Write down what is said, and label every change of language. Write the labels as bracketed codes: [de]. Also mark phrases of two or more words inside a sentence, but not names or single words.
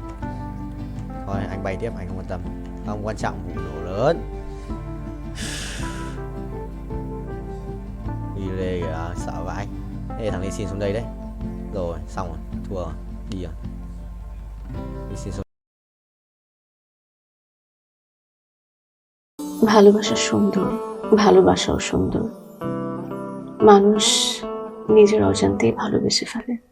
[vi] Thôi anh bay tiếp, anh không quan tâm. Không quan trọng vụ nổ lớn. Đi đây kìa, sợ vãi. Ê thằng này xin xuống đây đấy. Rồi xong rồi, thua rồi. Đi rồi. Đi xin xuống. [bn] ভালোবাসা সুন্দর, ভালোবাসাও সুন্দর। মানুষ নিজের অজান্তেই ভালোবেসে ফেলে।